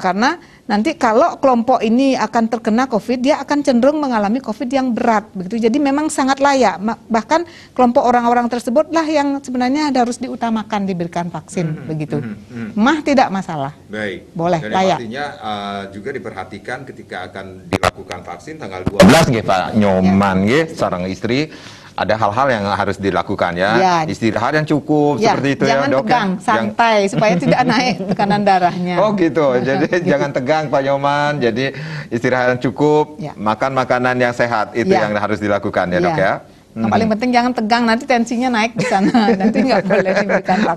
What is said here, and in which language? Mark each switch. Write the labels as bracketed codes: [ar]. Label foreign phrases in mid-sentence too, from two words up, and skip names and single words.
[id] Karena nanti kalau kelompok ini akan terkena COVID, dia akan cenderung mengalami COVID yang berat, begitu. Jadi memang sangat layak. Bahkan kelompok orang-orang tersebut lah yang sebenarnya harus diutamakan diberikan vaksin, begitu. Mah tidak masalah. Baik. Boleh, dan layak. pastinya juga diperhatikan ketika akan dilakukan vaksin tanggal 12 nggih Pak Nyoman nggih sareng istri. Ada hal-hal yang harus dilakukan ya, istirahat yang cukup seperti itu ya dok. Jangan tegang, santai supaya tidak naik tekanan darahnya. Oh gitu, jadi jangan tegang Pak Nyoman, jadi istirahat yang cukup, makan makanan yang sehat itu yang harus dilakukan ya dok ya. Yang paling penting jangan tegang, nanti tensinya naik di sana, nanti nggak boleh diberikan vaksin.